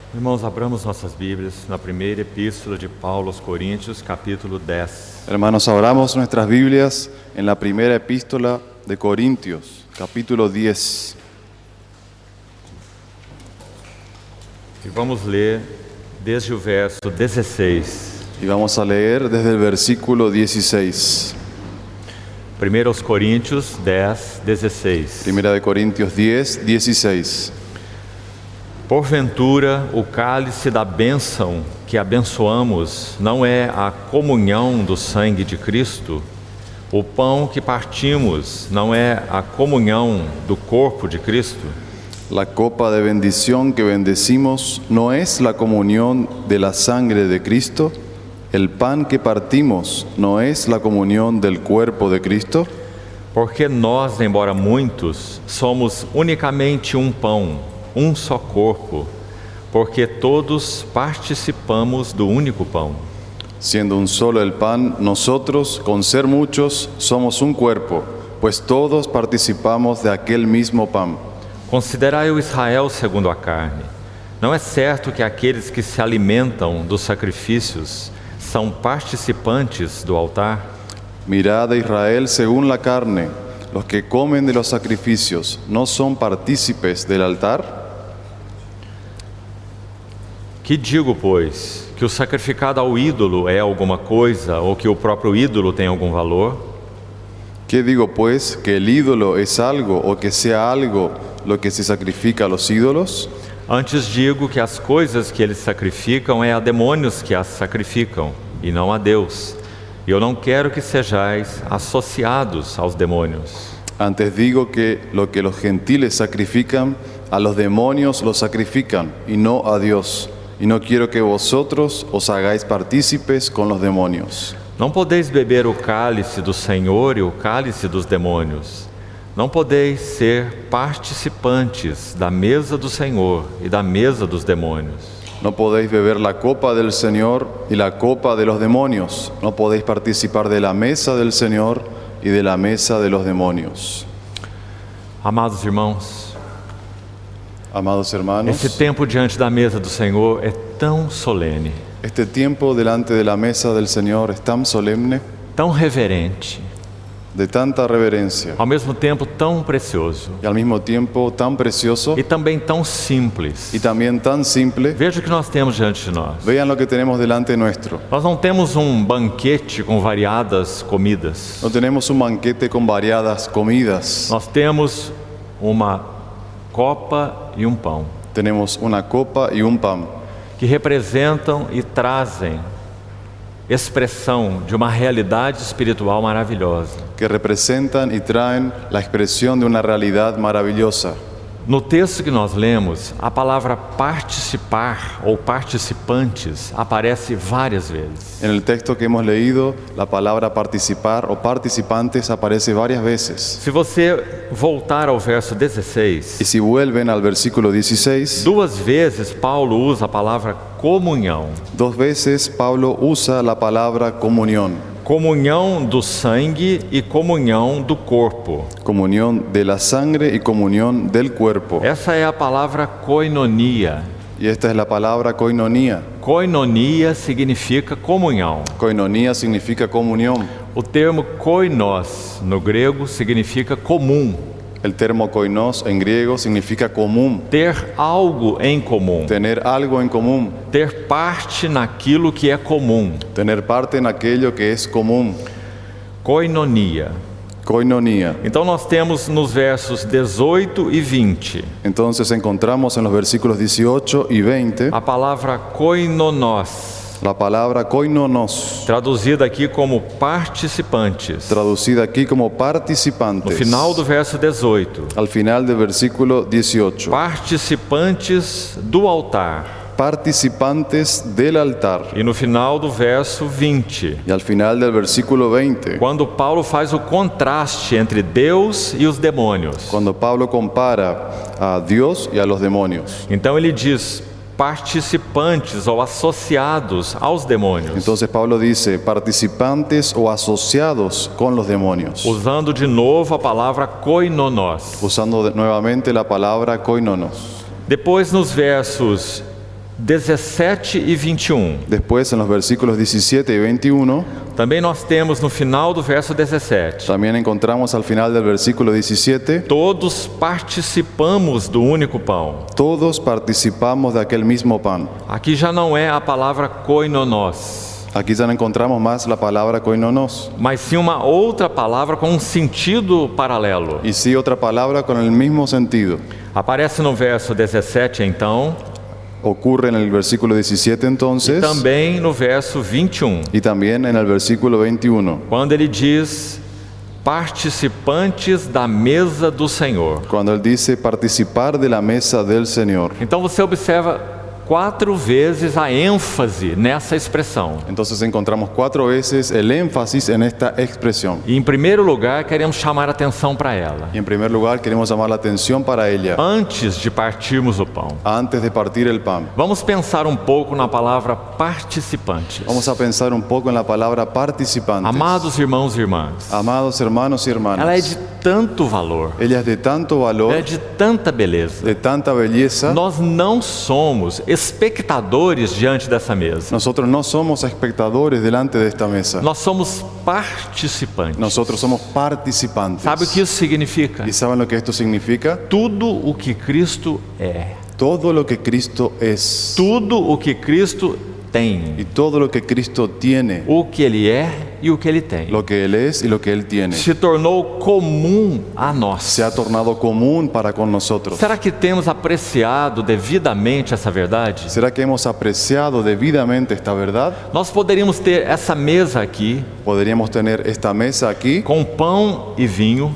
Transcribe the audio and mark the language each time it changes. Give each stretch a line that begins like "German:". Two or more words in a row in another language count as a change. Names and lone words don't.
Portuguese: Irmãos, abramos nossas Bíblias na primeira epístola de Paulo aos Coríntios, capítulo 10.
Spanish: Hermanos, abramos nuestras Biblias en la primera epístola de Corintios, capítulo 10.
Portuguese: E vamos ler desde o verso 16.
Spanish: Y vamos a leer desde el versículo 16.
Portuguese: 1 aos Coríntios 10, 16.
Spanish: Primera de Corintios 10, 16.
Portuguese: Porventura, o cálice da bênção que abençoamos não é a comunhão do sangue de Cristo? O pão que partimos não é a comunhão do corpo de Cristo?
Spanish: La copa de bendición que bendecimos no es la comunión de la sangre de Cristo. El pan que partimos no es la comunión del cuerpo de Cristo.
Portuguese: Porque nós, embora muitos, somos unicamente um pão, um só corpo, porque todos participamos do único pão.
Spanish: Siendo un solo el pan, nosotros, con ser muchos, somos un cuerpo, pues todos participamos de aquel mismo pan.
Portuguese: Considerai o Israel segundo a carne. Não é certo que aqueles que se alimentam dos sacrifícios são participantes do altar?
Spanish: Mirad a Israel según la carne. Los que comen de los sacrificios, ¿no son partícipes del altar?
Portuguese: Que digo, pois, que o sacrificado ao ídolo é alguma coisa, ou que o próprio ídolo tem algum valor?
Spanish: ¿Qué digo pues? ¿Que el ídolo es algo o que sea algo lo que se sacrifica a los ídolos?
Portuguese: Antes digo que as coisas que eles sacrificam é a demônios que as sacrificam, e não a Deus. E eu não quero que sejais associados aos demônios.
Spanish: Antes digo que lo que los gentiles sacrifican, a los demonios lo sacrifican, y no a Dios. Y no quiero que vosotros os hagáis partícipes con los demonios.
Portuguese: Não podeis beber o cálice do Senhor e o cálice dos demônios. Não podeis ser participantes da mesa do Senhor e da mesa dos demônios.
Spanish: No podéis beber la copa del Señor y la copa de los demonios. No podéis participar de la mesa del Señor y de la mesa de los demonios.
Portuguese: Amados irmãos,
Spanish: Amados hermanos,
Portuguese: esse tempo diante da mesa do Senhor é tão solene,
Spanish: este tiempo delante de la mesa del Señor es tan solemne,
Portuguese: tão reverente,
Spanish: de tanta reverencia,
Portuguese: ao mesmo tempo tão precioso
Spanish: y al mismo tiempo tan precioso
Portuguese: e também tão simples.
Spanish: y también tan simple.
Portuguese: Veja o que nós temos diante de nós.
Spanish: Vean lo que tenemos delante nuestro.
Portuguese: Nós não temos um banquete com variadas comidas.
Spanish: No tenemos un banquete con variadas comidas.
Portuguese: Nós temos uma copa e um pão,
Spanish: Tenemos una copa y un pan
Portuguese: que representam e trazem expressão de uma realidade espiritual maravilhosa.
Spanish: que representan y traen la expresión de una realidad maravillosa.
Portuguese: No texto que nós lemos, a palavra participar ou participantes aparece várias vezes.
Spanish: En el texto que hemos leído, la palabra participar o participantes aparece varias veces.
Portuguese: Se você voltar ao verso 16,
Spanish: Y si vuelven al versículo 16,
Portuguese: duas vezes Paulo usa a palavra comunhão.
Spanish: dos veces Pablo usa la palabra comunión.
Portuguese: Comunhão do sangue e comunhão do corpo.
Spanish: Comunión de la sangre y comunión del cuerpo.
Portuguese: Essa é a palavra koinonia.
Spanish: Y esta es la palabra koinonia.
Portuguese: Koinonia significa comunhão.
Spanish: Koinonia significa comunión.
Portuguese: O termo koinos no grego significa comum,
Spanish: El termo koinos en griego significa común.
Portuguese: ter algo em comum,
Spanish: Tener algo en común.
Portuguese: ter parte naquilo que é comum.
Spanish: Tener parte en aquello que es común.
Portuguese: Koinonia.
Spanish: Koinonia.
Portuguese: Então nós temos nos versos 18 e 20
Spanish: Entonces encontramos en los versículos 18 y 20
Portuguese: a palavra koinonos,
Spanish: la palabra koinonos,
Portuguese: traduzida aqui como participantes.
Spanish: traducida aquí como
Portuguese: No
Spanish: participantes.
Portuguese: final do verso 18,
Spanish: Al final del versículo 18.
Portuguese: participantes do altar.
Spanish: Participantes del altar.
Portuguese: E no final do verso 20,
Spanish: Y al final del versículo 20,
Portuguese: quando Paulo faz o contraste entre Deus e os demônios.
Spanish: cuando Pablo compara a Dios y a los demonios.
Portuguese: Então ele diz participantes ou associados aos demônios,
Spanish: Entonces Pablo dice participantes o asociados con los demonios,
Portuguese: usando de novo a palavra koinonos.
Spanish: usando nuevamente la palabra koinonos.
Portuguese: Depois nos versos 17 e 21.
Spanish: Después, en los versículos 17 y 21,
Portuguese: Também nós temos no final do verso 17:
Spanish: también encontramos al final del versículo 17,
Portuguese: todos participamos do único pão.
Spanish: todos participamos de aquel mismo pan.
Portuguese: Aqui já não é a palavra koinonos,
Spanish: Aquí ya no encontramos más la palabra koinonos,
Portuguese: mas sim uma outra palavra com um sentido paralelo.
Spanish: y sí otra palabra con el mismo sentido.
Portuguese: Aparece no verso 17, então,
Spanish: Ocurre en el versículo 17
Portuguese: e
Spanish: entonces,
Portuguese: também no verso 21,
Spanish: y también en el versículo 21,
Portuguese: quando ele diz: participantes da mesa do Senhor.
Spanish: cuando él dice participar de la mesa del Señor.
Portuguese: Então você observa 4 vezes a ênfase nessa expressão.
Spanish: Entonces encontramos 4 veces el énfasis en esta expresión.
Portuguese: E em primeiro lugar, queremos chamar a atenção para ela.
Spanish: Y en primer lugar queremos llamar la atención para ella,
Portuguese: Antes de partirmos o pão,
Spanish: antes de partir el pan.
Portuguese: vamos pensar um pouco na palavra participantes.
Spanish: Vamos a pensar un poco en la palabra participantes.
Portuguese: Amados irmãos e irmãs,
Spanish: Amados hermanos y
Portuguese: ela é
Spanish: hermanas,
Portuguese: de tanto valor,
Spanish: ella es de tanto
Portuguese: ela é
Spanish: valor,
Portuguese: de tanta beleza.
Spanish: de tanta belleza.
Portuguese: Nós não somos espectadores diante dessa mesa.
Spanish: Nosotros no somos espectadores delante de esta mesa.
Portuguese: Nós somos participantes.
Spanish: Nosotros somos participantes.
Portuguese: Sabe o que isso significa?
Spanish: ¿Y saben lo que esto significa?
Portuguese: Tudo o que Cristo é,
Spanish: Todo lo que Cristo es
Portuguese: tudo o que Cristo tem,
Spanish: y todo lo que Cristo tiene,
Portuguese: o que Ele é e o que Ele tem,
Spanish: lo que Él es y lo que Él tiene,
Portuguese: se tornou comum a nós.
Spanish: se ha tornado común para con nosotros.
Portuguese: Será que temos apreciado devidamente essa verdade?
Spanish: ¿Será que hemos apreciado debidamente esta verdad?
Portuguese: Nós poderíamos ter essa mesa aqui
Spanish: Podríamos tener esta mesa aquí
Portuguese: com pão e vinho,